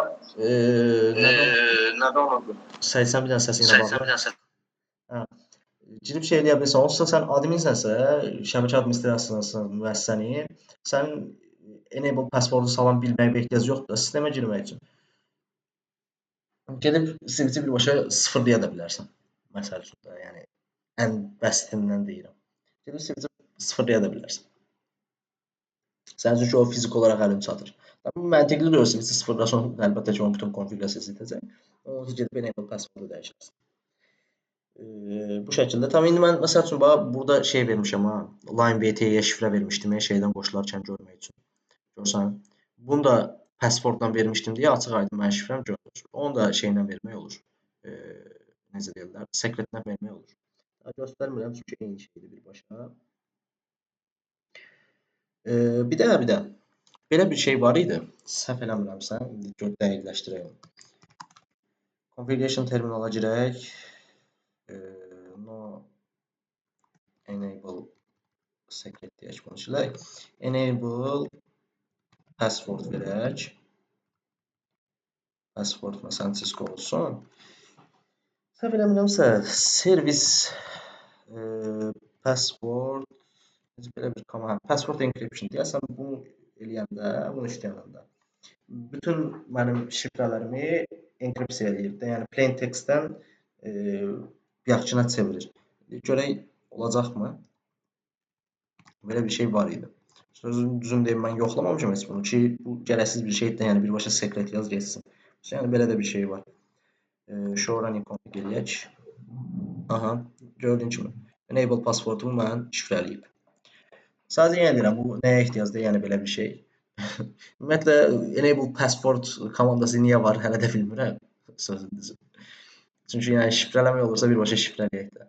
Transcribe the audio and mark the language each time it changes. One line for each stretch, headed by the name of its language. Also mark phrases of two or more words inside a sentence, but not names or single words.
Azerbaijani: Nədən olmadı? Sən bir dənə səsinə bağla. Girib şey eləyə bilirsən. Olsa sən adminsənsə, şəbəkə administrasiyasının müəssisəni, sənin
English: enable passwordu
Azerbaijani: salan bilməyə ehtiyac yoxdur da sistemə girmək üçün. Gedib switch-i birbaşa sıfırlaya da bilərsən. Məsəl üçün də, yəni ən bəsitindən deyirəm. Gedib switch-i sıfırlaya da bilərsən. Sənin üçün ki, o fizik olaraq əlin çatır. Məntiqli deyil, switch-i sıfırlasan, əlbəttə ki, onun bütün konfigurasiyası itəcək. Onun üçün gedib
English: enable passwordu
Azerbaijani: dəyişərsən. Bu şəkildə. Tam indi mən məsəl üçün burada şey vermişəm ha.
English: Line VT-
Azerbaijani: yə şifrə vermişdim şeydən qoşularkən görmək üçün. Görsən, bunu da passwordla vermişdim deyə açıq aydın mənim şifrəm görünür. Onu da şeylə vermək olur. Necə deyirlər? Secretlə vermək olur. Göstərmirəm çünki eyni şeydir birbaşa. Bir də belə bir şey var idi. Səhv eləmirəmsə, indi dəqiqləşdirəyim.
English: Configuration terminala
Azerbaijani: girək.
English: No enable secret
Azerbaijani: deyək bunu silək.
English: Enable password
Azerbaijani: verək. Password məsələn Cisco olsun. Səhv eləmirəmsə
English: service password
Azerbaijani: belə bir komand
English: password encryption
Azerbaijani: deyəsən bunu eləyəndə, bunu işləyəndə bütün mənim şifrələrimi enkripsiya eləyir də, yəni
English: plain text-
Azerbaijani: dən yaxçına çevirir. Görək olacaqmı? Belə bir şey var idi. Sözün düzünü deyim, mən yoxlamamışam heç bunu ki, bu gərəksiz bir şeydir, yəni birbaşa secret yaz geçsin. Yəni belə də bir şey var.
English: Show running config
Azerbaijani: eləyək. Gördüyün kimi
English: enable passwordumu
Azerbaijani: mən şifrələyib. Sadəcə yəni deyirəm, bu nəyə ehtiyacdır, yəni belə bir şey. Ümumiyyətlə
English: enable password
Azerbaijani: komandası niyə var, hələ də bilmirəm sözün düzü. Çünki yəni şifrələmək olursa birbaşa şifrələyək də.